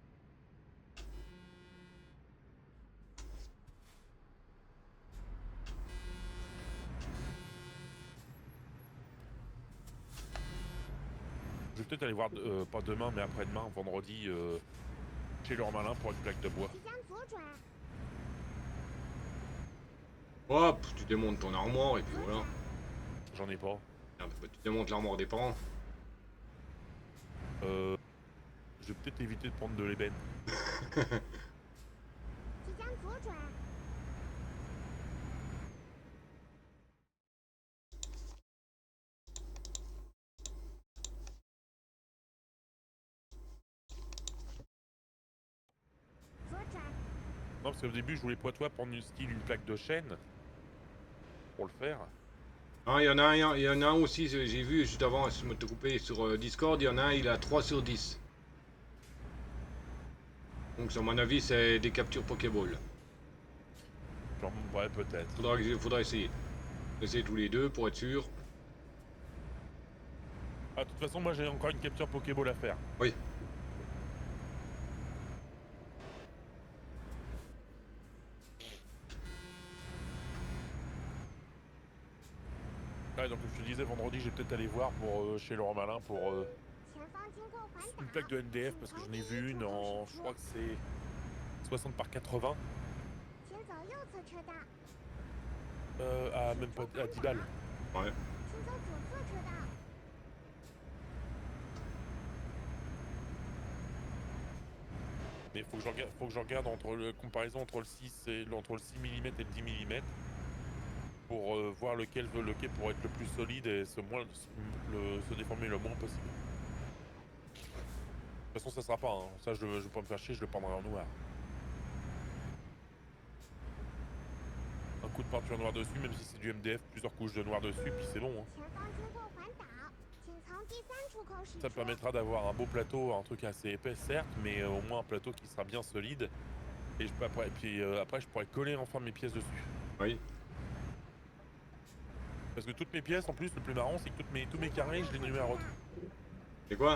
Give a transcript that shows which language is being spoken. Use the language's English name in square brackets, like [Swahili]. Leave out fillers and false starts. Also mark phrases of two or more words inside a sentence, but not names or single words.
[French] Je vais peut-être aller voir, pas demain, mais après-demain, vendredi, chez leur malin pour une plaque de bois. Hop, tu démontes ton armoire et puis voilà. J'en ai pas. Merde, bah, tu démontes l'armoire des parents. Je vais peut-être éviter de prendre de l'ébène. [Chinese] 即将左转。左转。 [French] Non, parce qu'au début, je voulais pour toi prendre une plaque de chaîne. Pour le faire. Ah, il y en a un aussi, j'ai vu juste avant, je me suis coupé sur Discord, il y en a un, il a 3 sur 10. Donc, à mon avis, c'est des captures Pokéball. Genre, ouais, peut-être. Faudra essayer. Essayer tous les deux pour être sûr. Ah, de toute façon, moi j'ai encore une capture Pokéball à faire. Oui. Ouais, donc comme je te disais, vendredi, je vais peut-être aller voir pour, chez Laurent Malin pour [Chinese] 前方经过环岛。 [French] une plaque de NDF parce que j'en ai vu une en, je crois que c'est 60 par 80. [Chinese] 请走右侧车道。 [French] À même pas à 10 balles. Ouais. [Chinese] 请走左侧车道。 [French] Mais faut que je regarde entre le comparaison entre le 6 et entre le 6 mm et le 10 mm pour voir lequel pourrait être le plus solide et se déformer le moins possible. De toute façon, ça sera pas, hein. Ça je vais pas me faire chier, je le prendrai en noir. Un coup de peinture noire dessus, même si c'est du MDF, plusieurs couches de noir dessus, puis c'est bon, hein. [Chinese] 前方经过环岛，请从第3出口驶 [French] Ça me [Chinese] 出。 [French] permettra d'avoir un beau plateau, un truc assez épais certes, mais au moins un plateau qui sera bien solide. Et après je pourrais coller enfin mes pièces dessus. Oui. Parce que toutes mes pièces, en plus, le plus marrant, c'est que tous mes carrés, je les numérote. C'est quoi?